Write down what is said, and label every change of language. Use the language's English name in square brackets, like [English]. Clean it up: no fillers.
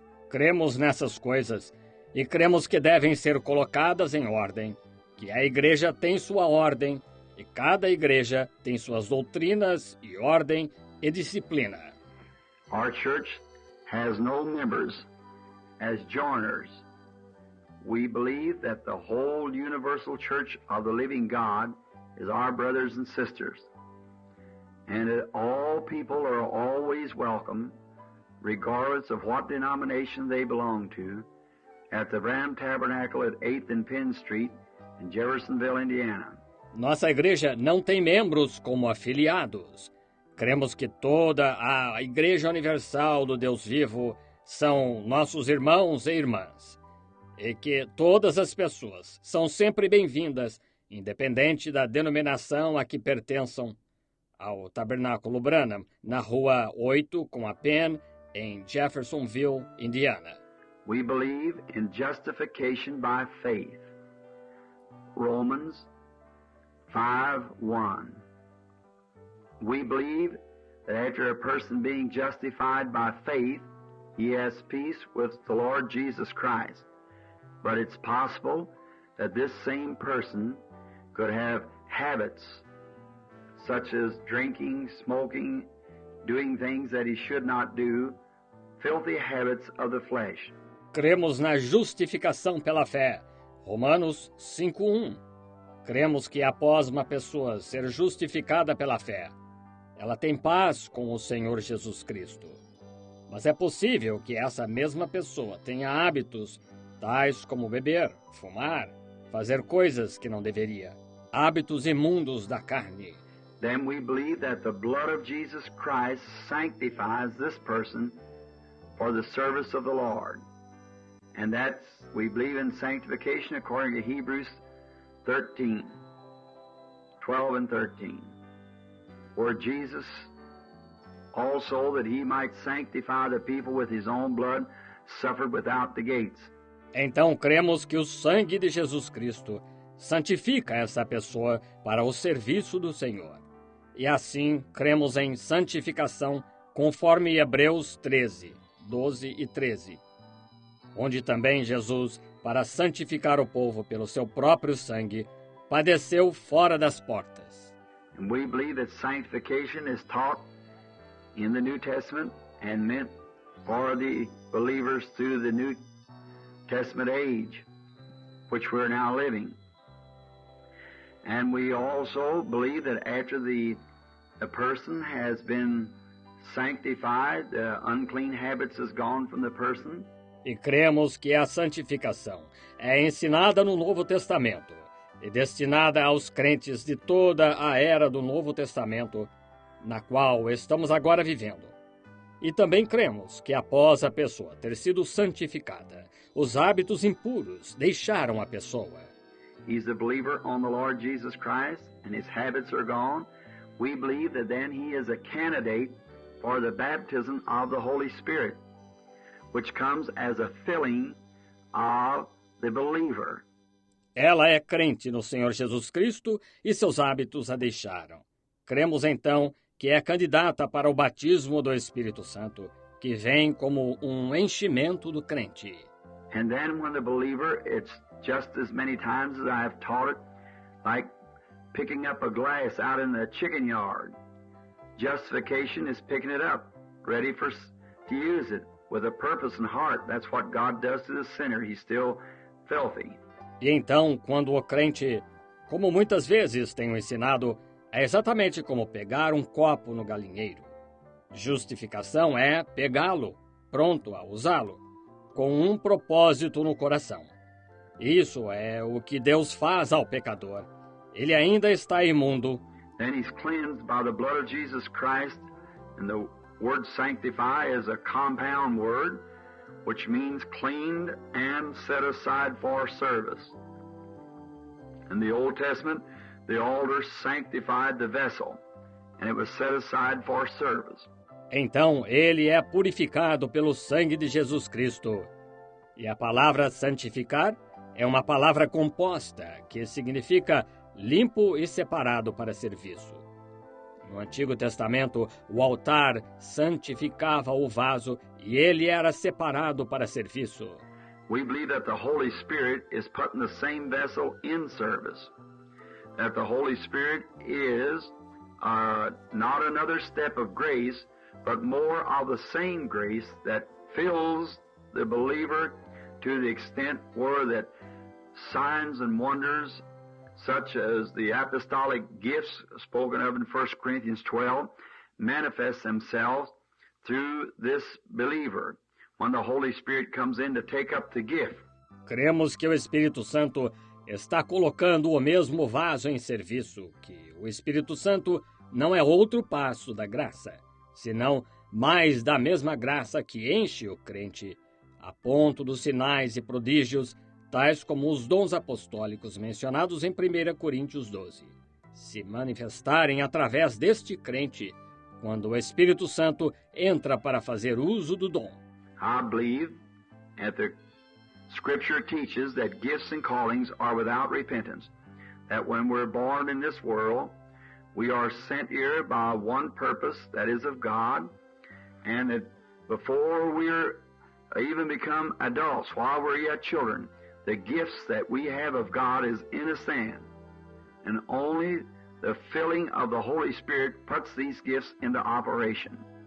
[Portuguese] Cremos nessas coisas e cremos que devem ser colocadas em ordem, que a igreja tem sua ordem e cada igreja tem suas doutrinas e ordem e disciplina. [English] Our church has no members as joiners. We believe that the whole universal church of the living God is our brothers and sisters, and that all people are always welcome, regardless of what denomination they belong to, at the Branham Tabernacle at 8th and Penn Street in Jeffersonville, Indiana. [Portuguese] Nossa igreja não tem membros como afiliados. Cremos que toda a Igreja Universal do Deus Vivo são nossos irmãos e irmãs, e que todas as pessoas são sempre bem-vindas, independente da denominação a que pertençam, ao Tabernáculo Branham, na Rua 8 com a Penn, em Jeffersonville, Indiana. [English] We believe in justification by faith. Romans 5:1. We believe that after a person being justified by faith, he has peace with the Lord Jesus Christ. But it's possible that this same person could have habits such as drinking, smoking, doing things that he should not do, filthy habits of the flesh. [Portuguese] Cremos na justificação pela fé. Romanos 5:1. Cremos que após uma pessoa ser justificada pela fé, ela tem paz com o Senhor Jesus Cristo. Mas é possível que essa mesma pessoa tenha hábitos tais como beber, fumar, fazer coisas que não deveria, hábitos imundos da carne. [English] Then we believe that the blood of Jesus Christ sanctifies this person for the service of the Lord. And we believe in sanctification according to Hebrews 13, 12 and 13, where Jesus also, that he might sanctify the people with his own blood, suffered without the gates. [Portuguese] Então cremos que o sangue de Jesus Cristo santifica essa pessoa para o serviço do Senhor. E assim cremos em santificação conforme Hebreus 13, 12 e 13, onde também Jesus, para santificar o povo pelo seu próprio sangue, padeceu fora das portas. [English] And we believe that sanctification is taught in the New Testament and meant for the believers through the New Testament age, which we're now living. And we also believe that after the person has been sanctified, the unclean habits is gone from the person. [Portuguese] E cremos que a santificação é ensinada no Novo Testamento e destinada aos crentes de toda a era do Novo Testamento, na qual estamos agora vivendo. E também cremos que após a pessoa ter sido santificada, os hábitos impuros deixaram a pessoa. [English] He's a believer on the Lord Jesus Christ and his habits are gone. We believe that then he is a candidate for the baptism of the Holy Spirit, which comes as a filling of the believer. [Portuguese] Ela é crente no Senhor Jesus Cristo e seus hábitos a deixaram. Cremos então que é candidata para o batismo do Espírito Santo, que vem como um enchimento do crente. [English] And then when the believer, it's just as many times as I have taught it, like picking up a glass out in the chicken yard. Justification is picking it up, ready to use it with a purpose and heart. That's what God does to the sinner. He's still filthy. [Portuguese] E então, quando o crente, como muitas vezes tenho ensinado, é exatamente como pegar um copo no galinheiro. Justificação é pegá-lo, pronto a usá-lo, com um propósito no coração. Isso é o que Deus faz ao pecador. Ele ainda está imundo. [English] Then he's cleansed by the blood of Jesus Christ, and the word sanctify is a compound word, which means cleaned and set aside for service. In the Old Testament, the altar sanctified the vessel, and it was set aside for service. [Portuguese] Então ele é purificado pelo sangue de Jesus Cristo. E a palavra santificar é uma palavra composta, que significa limpo e separado para serviço. No Antigo Testamento, o altar santificava o vaso e ele era separado para serviço. [English] We believe that the Holy Spirit is putting the same vessel in service. That the Holy Spirit is not another step of grace, but more of the same grace that fills the believer to the extent where that signs and wonders, such as the apostolic gifts spoken of in 1 Corinthians 12, manifest themselves through this believer when the Holy Spirit comes in to take up the gift. [Portuguese] Cremos que o Espírito Santo está colocando o mesmo vaso em serviço, que o Espírito Santo não é outro passo da graça, senão mais da mesma graça que enche o crente, a ponto dos sinais e prodígios, tais como os dons apostólicos mencionados em 1 Coríntios 12, se manifestarem através deste crente, quando o Espírito Santo entra para fazer uso do dom. [English] I believe that the Scripture teaches that gifts and callings are without repentance, that when we're born in this world, we are sent here by one purpose, that is of God, and that before we're even become adults, while we're yet children, the gifts that we have of God is in us then, and only the filling of the Holy Spirit puts these gifts into operation.